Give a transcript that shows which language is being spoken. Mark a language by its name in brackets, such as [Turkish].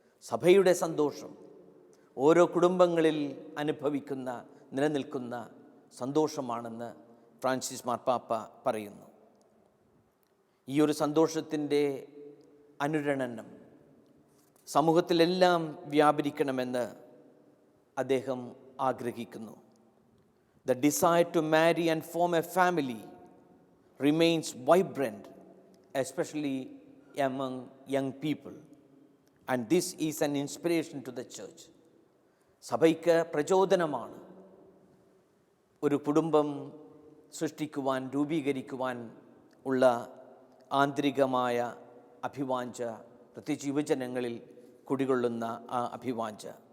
[Malayalam] സഭയുടെ സന്തോഷം ഓരോ കുടുംബങ്ങളിൽ അനുഭവിക്കുന്ന നിലനിൽക്കുന്ന സന്തോഷമാണെന്ന് ഫ്രാൻസിസ് മാർപ്പാപ്പ പറയുന്നു. ഈ ഒരു സന്തോഷത്തിൻ്റെ അനുരണനം സമൂഹത്തിലെല്ലാം വ്യാപരിക്കണമെന്ന് അദ്ദേഹം ആഗ്രഹിക്കുന്നു. [English] The desire to marry and form a family remains vibrant, especially among young people, and this is an inspiration to the church. [Malayalam] സഭയ്ക്ക് പ്രചോദനമാണ് ഒരു കുടുംബം സൃഷ്ടിക്കുവാൻ, രൂപീകരിക്കുവാൻ ഉള്ള ആന്തരികമായ അഭിവാഞ്ച, പ്രത്യേകിച്ച് യുവജനങ്ങളിൽ കുടികൊള്ളുന്ന ആ അഭിവാഞ്ച.